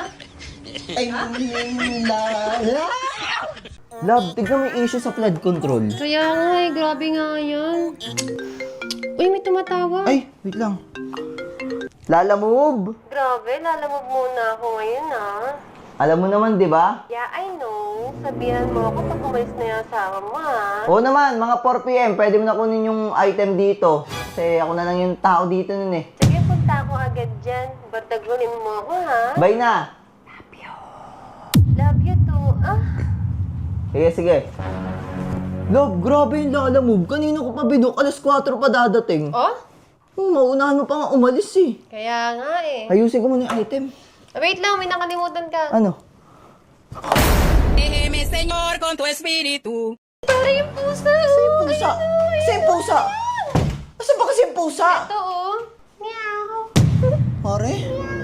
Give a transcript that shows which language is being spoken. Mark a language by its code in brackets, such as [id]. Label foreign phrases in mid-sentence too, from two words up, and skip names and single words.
[tl] Ay, Love, tignan mo yung issue sa [en] flood control. [tl] Kaya nga eh, grabe nga yan. Uy, may tumatawa. Ay, wait lang. Lala move! Grabe, lalamog muna ako ngayon ah. Alam mo naman, di ba? [en] Yeah, I know. [tl] Sabihan mo ako pag umalis na yung asawa mo ah. Oo naman, mga 4 p.m. Pwede mo na kunin yung item dito. Kasi ako na lang yung tao dito nun eh. Sige, punta ako agad dyan. Bardagunin mo ako ha. Bye na! [en] Love you too. Ah, [tl] Sige, sige. Love, grabe yung Lala move. Kanina ko pa binok, alas 4 pa dadating. oh? Maunahan mo pa nga umalis eh. Kaya nga eh. Ayusin ko muna yung item. Wait lang, may nakalimutan ka. Ano? [es] Déjeme, Señor, con tu espíritu. [tl] Para yung pusa. Pusa! Kasi yung pusa! Asa ba kasi yung pusa? Ito oh. Meow. Pare?